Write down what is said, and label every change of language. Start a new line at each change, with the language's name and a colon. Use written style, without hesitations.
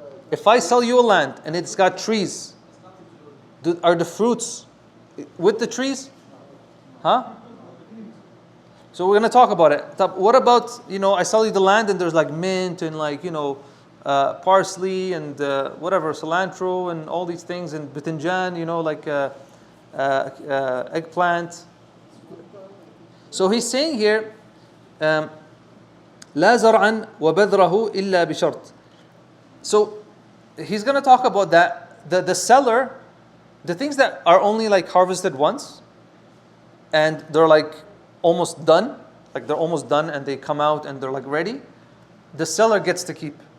English: If I sell you a land and it's got trees, are the fruits with the trees? Huh? So we're going to talk about it. What about, I sell you the land and there's like mint and like, parsley and whatever, cilantro and all these things, and bitinjan, like eggplant. So he's saying here,
Arabic: لا زرعا وبذره إلا بشرط.
English: So he's going to talk about that. The seller, the things that are only like harvested once, and they're like almost done, like they're almost done and they come out and they're like ready, the seller gets to keep.